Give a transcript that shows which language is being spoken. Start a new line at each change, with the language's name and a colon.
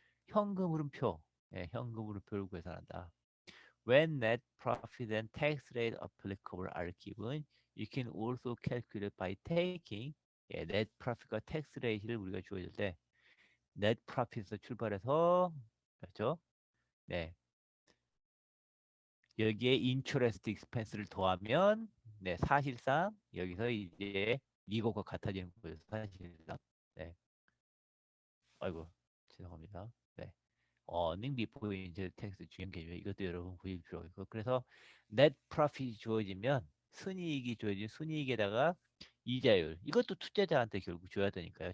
Korean: 현금 흐름표, 예, 현금 흐름표를 계산한다.
English: When net profit and tax rate applicable are given, you can also calculate by taking
Korean: 예, net profit과 tax rate를 우리가 주어질 때 net profit에서 출발해서 그렇죠? 네, 여기에 interest expense를 더하면 네, 사실상 여기서 이제 이거가 같아지는 거예요. 사실상. 네. 아이고, 죄송합니다. 네. earning before interest tax 중요한 개념 이것도 여러분 보실 필요가 있고 그래서 net profit이 주어지면 순이익이 주어진 순이익에다가 이자율 이것도 투자자한테 결국 줘야 되니까요.